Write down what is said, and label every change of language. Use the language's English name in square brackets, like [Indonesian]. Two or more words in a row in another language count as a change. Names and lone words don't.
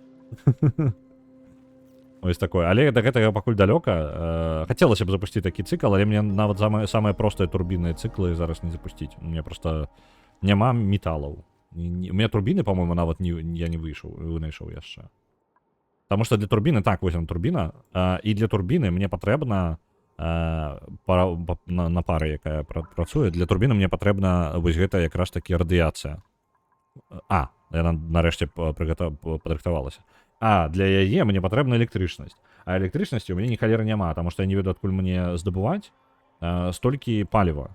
[Belarusian] Ось такое. Але да гэтага пакуль далёка. Хацелася б запусціць такі цыкл, але мне нават самыя простыя турбінныя цыклы зараз не запусціць. [Russian] У меня [Belarusian] просто няма металаў. [Russian] У меня [Belarusian] турбіны, па-моему, нават я не вынайшоў яшчэ. [Russian] Потому что [Belarusian] для турбіны, так, вось турбіна, і для турбіны мне патрэбна на пары, якая працуе, для турбіны мне патрэбна вось гэта якраз такі радыяцыя. Яна нарэшце падрыхтавалася. Для яе мне патрэбна электрычнасць. А электрычнасці ў мяне ні халеры няма, таму што я не ведаю, адкуль мне здабываць столькі паліва.